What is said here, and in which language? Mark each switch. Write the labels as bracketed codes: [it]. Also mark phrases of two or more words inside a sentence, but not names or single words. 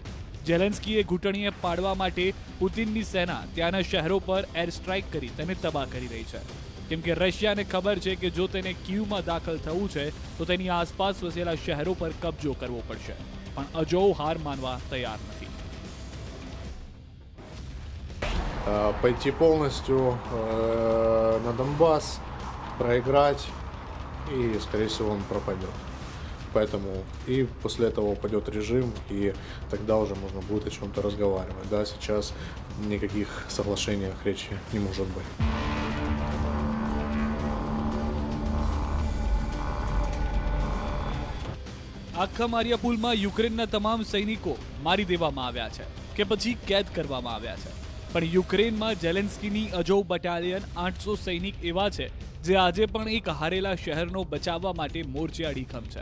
[gu] ઝેલેન્સ્કીએ ઘૂંટણીએ પાડવા માટે પુતિનની સેના ત્યાંના શહેરો પર [en] air strike [gu] કરી તેને તબાહ કરી રહી છે, કેમ કે રશિયાને ખબર છે કે જો તેને કીવમાં દાખલ થવું છે તો તેની આસપાસ વસેલા શહેરો પર કબજો કરવો પડશે. પણ અઝોવ હાર માનવા તૈયાર નથી. [ru] пойти полностью на Донбасс, проиграть, и, скорее всего, он пропадет. Поэтому и после этого упадет режим, и тогда уже можно будет о чем-то разговаривать. Да, сейчас никаких соглашений речи не может быть. [gu] આખા મારિયુપોલમાં યુક્રેનના તમામ સૈનિકો મારી દેવામાં આવ્યા છે કે પછી કેદ કરવામાં આવ્યા છે. પણ યુક્રેનમાં ઝેલેન્સ્કીની અઝોવ બટાલિયન 800 સૈનિક એવા છે જે આજે પણ એક હારેલા શહેરનો બચાવવા માટે મોરચે અડીખમ છે.